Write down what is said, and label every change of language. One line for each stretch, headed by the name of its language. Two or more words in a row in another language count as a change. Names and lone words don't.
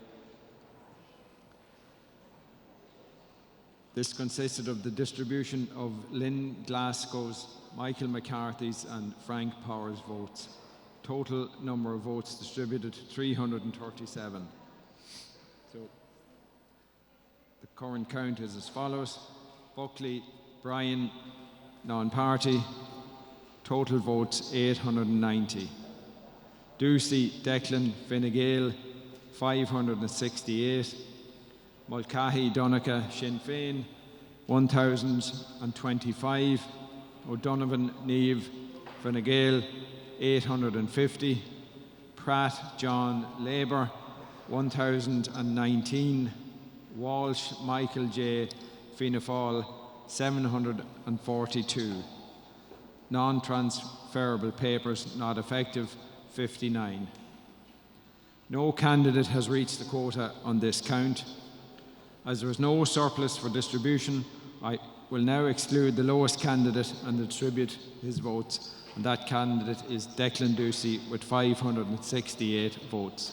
English: This consisted of the distribution of Lynn Glasgow's, Michael McCarthy's and Frank Power's votes. Total number of votes distributed 337. So the current count is as follows. Buckley, Brian, non-party, total votes 890. Ducey, Declan, Fine Gael, 568. Mulcahy, Donegal, Sinn Féin, 1,025. O'Donovan, Niamh, Fine Gael, 850. Pratt, John, Labour, 1,019. Walsh, Michael J, Fianna Fáil, 742. Non-transferable papers not effective, 59. No candidate has reached the quota on this count. As there is no surplus for distribution, I will now exclude the lowest candidate and distribute his votes, and that candidate is Declan Ducey with 568 votes.